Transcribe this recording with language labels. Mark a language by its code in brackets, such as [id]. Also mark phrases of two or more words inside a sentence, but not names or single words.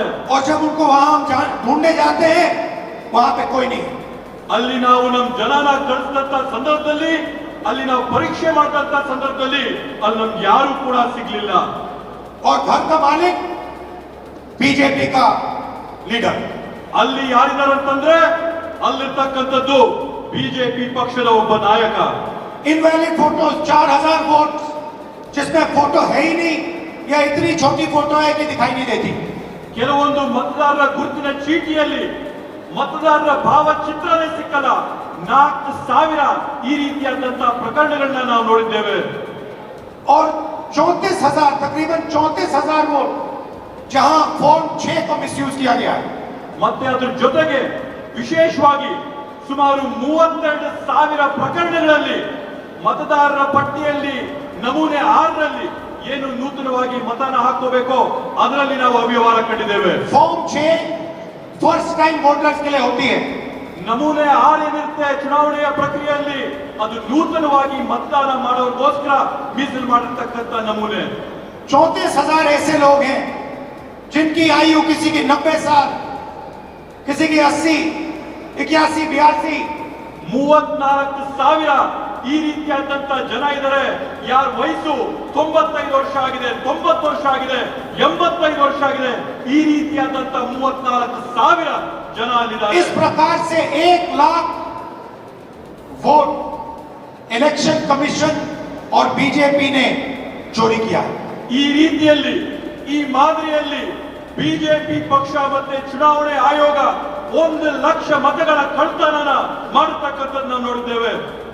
[hi] और जब उनको वहां हम ढूंढने जाते हैं वहां पे कोई नहीं. [kn] ಅಲ್ಲಿ ನಾವು ನಮ್ಮ ಜನನ ಕಳಿಸಿದಂತ ಸಂದರ್ಭದಲ್ಲಿ, ಅಲ್ಲಿ ನಾವು ಪರೀಕ್ಷೆ ಮಾಡಿದಂತ ಸಂದರ್ಭದಲ್ಲಿ ಅಲ್ಲಿ ನಮ್ಗೆ ಯಾರು ಕೂಡ ಸಿಗ್ಲಿಲ್ಲ. [hi] और घर का मालिक बीजेपी का लीडर. [kn] ಅಲ್ಲಿ ಯಾರಿದ್ದಾರೆ ಅಂತಂದ್ರೆ ಅಲ್ಲಿರ್ತಕ್ಕಂಥದ್ದು ಬಿಜೆಪಿ ಪಕ್ಷದ ಒಬ್ಬ ನಾಯಕ. [en] invalid photos [hi] 4,000 वोट जिसमें फोटो है ही नहीं या इतनी छोटी फोटो है कि दिखाई नहीं देती. [kn] ಕೆಲವೊಂದು मतदारರ ಗುರುತಿನ ಚೀಟಿಯಲ್ಲಿ मतदारರ ಭಾವಚಿತ್ರನೇ ಸಿಕ್ಕಲ್ಲ. 4,000 ಈ ರೀತಿಯಾದಂತಹ ಪ್ರಕರಣಗಳನ್ನ ನಾವು ನೋಡಿದ್ದೇವೆ. [hi] और 34,000 तकरीबन 34,000 वोट जहां फॉर्म 6 को मिसयूज किया गया है. [kn] ಮತ್ತೆ ಅದರ ಜೊತೆಗೆ ವಿಶೇಷವಾಗಿ ಸುಮಾರು 32,000 ಪ್ರಕರಣಗಳಲ್ಲಿ मतದಾರರ ಪಟ್ಟಿಯಲ್ಲಿ ನಮೂನೆ 6ರಲ್ಲಿ ಏನು ನೂತನವಾಗಿ ಮತನ ಹಾಕಬೇಕು ಅದರಲ್ಲಿ ನಾವು ಅವ್ಯವಹಾರ ಕಂಡಿದ್ದೇವೆ. [hi] फॉर्म 6 [en] first time voters [hi] के लिए होती है. [kn] ನಮೂನೆ 6 ಏನಿರುತ್ತೆ ಚುನಾವಣೆಯ ಪ್ರಕ್ರಿಯೆಯಲ್ಲಿ ಅದು ನೂತನವಾಗಿ मतदाನ ಮಾಡೋರಿಗೋಸ್ಕರ ಮೀಸಲು ಮಾಡಿರ್ತಕ್ಕಂಥ ನಮೂನೆ. [hi] 34,000 ऐसे लोग हैं जिनकी आयु किसी की 90 साल, किसी की 80, 81, 82. [kn] 34,000 ಈ ರೀತಿಯಾದಂತ ಜನ ಇದ್ದಾರೆ. ಯಾರ ವಯಸ್ಸು 95 ವರ್ಷ ಆಗಿದೆ, 90 ವರ್ಷ ಆಗಿದೆ, 85 ವರ್ಷ ಆಗಿದೆ. ಈ ರೀತಿಯಾದಂತ 34,000 ಜನ ಅಲ್ಲಿದ್ದಾರೆ. [hi] इस प्रकार से 1 लाख वोट [en] election commission [hi] और बीजेपी ने चोरी किया. [kn] ಈ ರೀತಿಯಲ್ಲಿ ಈ ಮಾದರಿಯಲ್ಲಿ ಬಿಜೆಪಿ ಪಕ್ಷ ಮತ್ತೆ ಚುನಾವಣೆ ಆಯೋಗ 1 ಲಕ್ಷ मतಗಳ ಕಳ್ತನನ ಮಾಡತಕ್ಕಂಥದ್ದನ್ನ ನೋಡಿದ್ದೇವೆ.